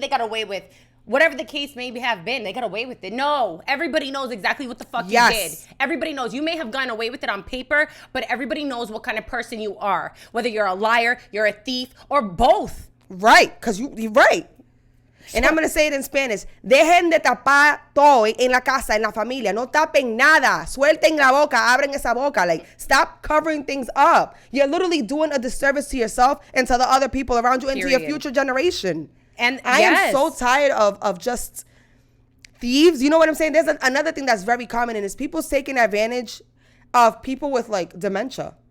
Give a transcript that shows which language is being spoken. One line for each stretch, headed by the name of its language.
English: They got away with whatever the case may have been. They got away with it. No, everybody knows exactly what the fuck you did. Everybody knows. You may have gotten away with it on paper, but everybody knows what kind of person you are. Whether you're a liar, you're a thief, or both. Right, because you're right. And I'm going to say it in Spanish.
Spanish: Dejen de tapar todo en la casa, en la familia. No tapen nada. Suelten la boca. Abren esa boca.
English: Like, stop covering things up. You're literally doing a disservice to yourself and to the other people around you and to your future generation. And I am so tired of just thieves. You know what I'm saying? There's another thing that's very common, and it's people taking advantage of people with like dementia.